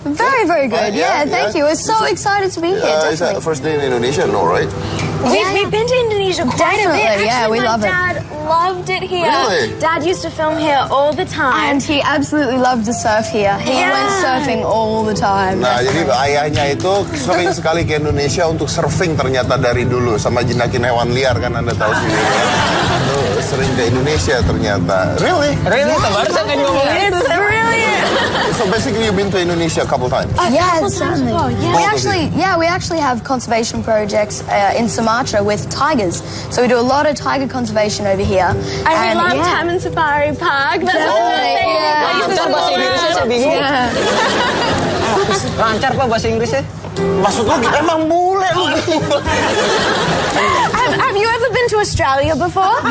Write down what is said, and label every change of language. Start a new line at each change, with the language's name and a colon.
English: Very good. Yeah, thank you. We're so excited to be here. Is that the first day in Indonesia? No, right? We've been to Indonesia quite a bit. Definitely, yeah, we love it. My dad loved it here. Really? Dad used to film here all the time. And he absolutely loved the surf here. He went surfing all the time.
Indonesian: Nah, jadi ayahnya itu sering sekali ke Indonesia untuk surfing ternyata dari dulu. Sama jinakin hewan liar kan Anda tahu sendiri. Itu sering ke Indonesia ternyata.
English: Really? Really?
Indonesian: Baru saya kan ngomong itu.
English: Really? So basically you've been to Indonesia a couple times? Yeah, certainly. Well, yeah. We actually have conservation projects in Sumatra with tigers. So we do a lot of tiger conservation over here. And we love Taman Safari Park. That's Definitely, yeah.
Indonesian: Bahasa Inggrisnya saya bingung. Lancar Pak bahasa Inggrisnya. Maksud lu emang bule lu.
English: Have you ever been to Australia before?